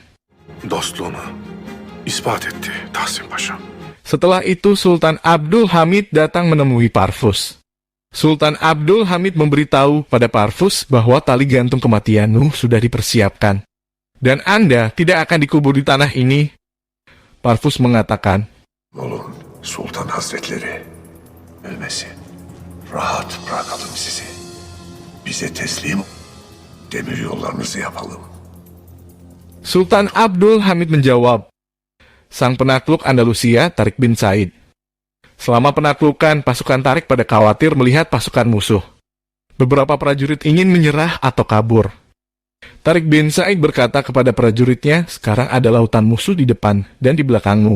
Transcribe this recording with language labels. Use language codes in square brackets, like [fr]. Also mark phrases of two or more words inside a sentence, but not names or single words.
[tr] Dostluğunu ispat etti Tahsin Paşa. [id] Setelah itu Sultan Abdul Hamid datang menemui Parvus. Sultan Abdul Hamid memberitahu pada Parvus bahwa tali gantung kematianmu sudah dipersiapkan, dan Anda tidak akan dikubur di tanah ini. Parvus mengatakan, [tr] Olun Sultan Hazretleri, ölmesi. Rahat bırakalım sizi. Bize teslim, demir yollarınızı yapalım. [id] Sultan Abdul Hamid menjawab, sang penakluk Andalusia Tariq bin Said. Selama penaklukan, pasukan Tariq pada khawatir melihat pasukan musuh. Beberapa prajurit ingin menyerah atau kabur. Tariq bin Said berkata kepada prajuritnya, sekarang ada lautan musuh di depan dan di belakangmu.